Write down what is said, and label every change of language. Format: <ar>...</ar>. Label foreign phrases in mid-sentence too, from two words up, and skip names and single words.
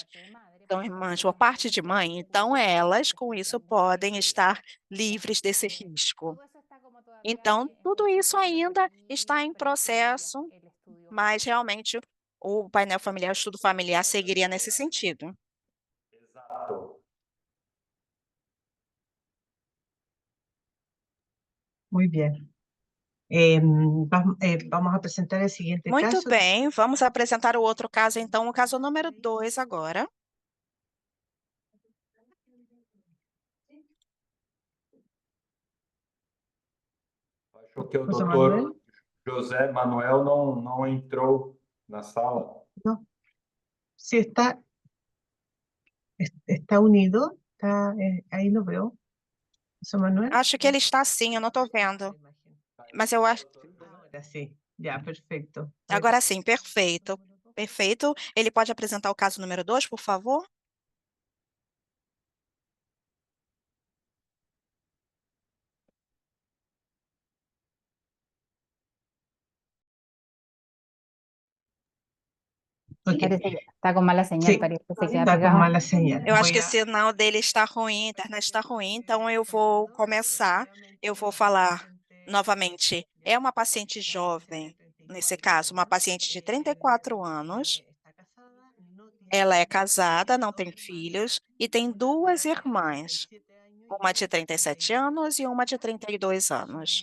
<pt>São irmãs por parte de mãe, então elas, com isso, podem estar livres desse risco. Então, tudo isso ainda está em processo, mas realmente o painel familiar, o estudo familiar seguiria nesse sentido. Exato.</pt> <es>muy bien. Vamos a presentar el siguiente</es> <pt>Muito</pt> <es>caso.</es> <pt>bem, vamos apresentar o outro caso, então, o caso número 2 agora. Acho que o José doutor Manuel. José Manuel não entrou na sala.</pt> <es>No, sí está unido, ahí lo veo. ¿Eso, Manuel?</es> <pt>Acho que ele está sim, eu não estou vendo. Mas eu acho.</pt> <es>Ahora sí, ya, perfecto.</es> <pt>Agora sim, perfeito. Perfeito. Ele pode apresentar o caso número 2, por favor? Ok.</pt> <es>Parece que está con mala señal, Sí, parece que se queda está con pegado. mala señal.</es> <pt>Eu acho</pt> <es>Voy</es> <pt>que o</pt> <es>a-</es> <pt>sinal dele está ruim, a internet está ruim, então eu vou começar. Eu vou falar novamente. É uma paciente jovem, nesse caso, uma paciente de 34 anos. Ela é casada, não tem filhos e tem duas irmãs, uma de 37 anos e uma de 32 anos.</pt>